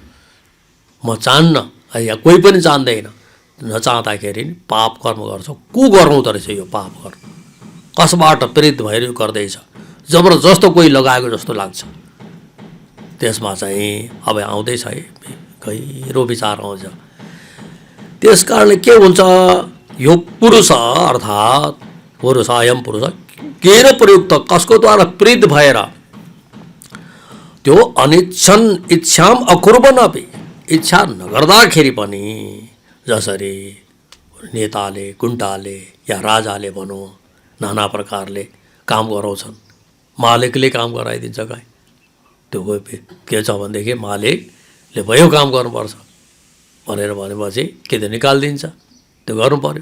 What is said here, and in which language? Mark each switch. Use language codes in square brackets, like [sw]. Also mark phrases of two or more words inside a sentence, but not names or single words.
[ne] म चाहन्न, यहाँ कोही पनि चाहँदैन। नचाहँदाखेरि पाप कर्म गर्छ। को गराउँदो रहेछ यो पाप कर्म? कसबाट प्रेरित भएर यो गर्दैछ? जबरजस्त कोही लगाएको जस्तो लाग्छ। त्यसमा चाहिँ अब आउँदैछ है, गहिरो विचार आउँछ। त्यस कारणले के हुन्छ? यो पुरुष अर्थात् पुरुष, [sa] अयम पुरुष केन प्रयुक्त, [ne] कसको द्वारा प्रेरित भएर त्यो [sa] अनिच्छन् इच्छाम अकुर्वन् अपि, [ne] इच्छा नगर्दाखेरि पनि, जसरी नेताले, गुण्डाले या राजाले भनौँ नाना प्रकारले काम गराउँछन्, मालिकले काम गराइदिन्छ। कहीँ त्यो के छ भनेदेखि मालिकले भयो काम गर्नुपर्छ भनेर भनेपछि के त निकालिदिन्छ, त्यो गर्नु पर्यो।